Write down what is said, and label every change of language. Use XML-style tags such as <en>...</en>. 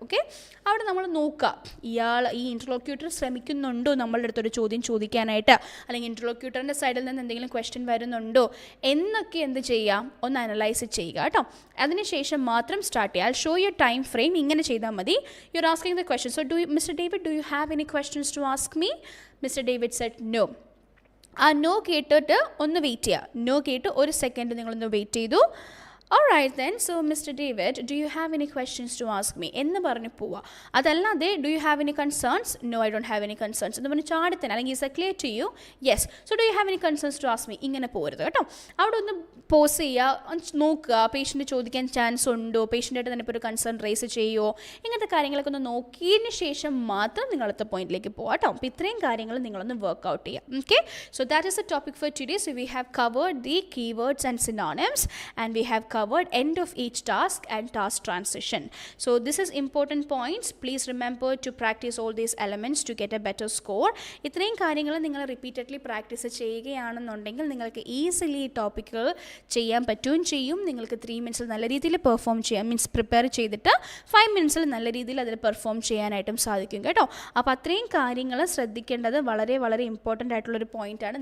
<ml>Okay, അവിടെ നമ്മൾ നോക്കുക ഈ ഇൻ്റർലോക്യൂട്ടർ ശ്രമിക്കുന്നുണ്ടോ നമ്മളുടെ അടുത്തൊരു ചോദ്യം ചോദിക്കാനായിട്ട്, അല്ലെങ്കിൽ ഇൻ്റർലോക്യൂട്ടറിൻ്റെ സൈഡിൽ നിന്ന് എന്തെങ്കിലും ക്വസ്റ്റ്യൻ വരുന്നുണ്ടോ എന്നൊക്കെ എന്ത് ചെയ്യാം, ഒന്ന് അനലൈസ് ചെയ്യുക കേട്ടോ. അതിനുശേഷം മാത്രം സ്റ്റാർട്ട് ചെയ്യുക.</ml> <en>Show your time frame.</en> <ml>ഇങ്ങനെ ചെയ്താൽ മതി.</ml> <en>You are asking the question. So mister David, do you have any questions to ask me? Mister David said no.</en> <ml>ആ നോ കേട്ടിട്ട് ഒന്ന് വെയിറ്റ് ചെയ്യുക. നോ കേട്ട് ഒരു സെക്കൻഡ് നിങ്ങളൊന്ന് വെയിറ്റ് ചെയ്തു.</ml> <en>Alright then, so Mr. David, do you have any questions to ask me?</en> <ml>എന്ന് പറഞ്ഞ് പോവുക.</ml> <en>അതല്ലാതെ do you have any concerns? No, I don't have any concerns</en> <ml>എന്ന് പറഞ്ഞ് ചാടത്തിന്, അല്ലെങ്കിൽ</ml> <en>is it clear to you? Yes. So do you have any concerns to ask me?</en> <ml>ഇങ്ങനെ പോകരുത് കേട്ടോ. അവിടെ ഒന്ന് പോസ് ചെയ്യുക, നോക്കുക പേഷ്യൻ്റ് ചോദിക്കാൻ ചാൻസ് ഉണ്ടോ, പേഷ്യൻ്റായിട്ട് തന്നെ ഇപ്പോൾ ഒരു കൺസേൺ റേസ് ചെയ്യുമോ, ഇങ്ങനത്തെ കാര്യങ്ങളൊക്കെ ഒന്ന് നോക്കിയതിന് ശേഷം മാത്രം നിങ്ങളടുത്ത പോയിന്റിലേക്ക് പോകാം കേട്ടോ. അപ്പോൾ ഇത്രയും കാര്യങ്ങൾ നിങ്ങളൊന്ന് വർക്ക്ഔട്ട് ചെയ്യാം. Okay,</ml> <en>So that is a topic for today. So we have covered the keywords and synonyms and we have covered end of each task and task transition. So this is important points. Please remember to practice all these elements to get a better score.</en> <ml>ഇത്രയും കാര്യങ്ങൾ നിങ്ങൾ repeatedly practice ചെയ്യുകയാണെന്നുണ്ടെങ്കിൽ നിങ്ങൾക്ക് easily ഈ ടോപ്പിക്കുകൾ ചെയ്യാൻ പറ്റുകയും ചെയ്യും. നിങ്ങൾക്ക് 3 മിനിറ്റ്സിൽ നല്ല രീതിയിൽ പെർഫോം ചെയ്യാം, മീൻസ് പ്രിപ്പയർ ചെയ്തിട്ട് 5 മിനിറ്റ്സിൽ നല്ല രീതിയിൽ അതിൽ പെർഫോം ചെയ്യാനായിട്ടും സാധിക്കും കേട്ടോ. അപ്പോൾ അത്രയും കാര്യങ്ങൾ ശ്രദ്ധിക്കേണ്ടത് വളരെ വളരെ ഇമ്പോർട്ടൻ്റ് ആയിട്ടുള്ളൊരു പോയിൻ്റാണ്.</ml>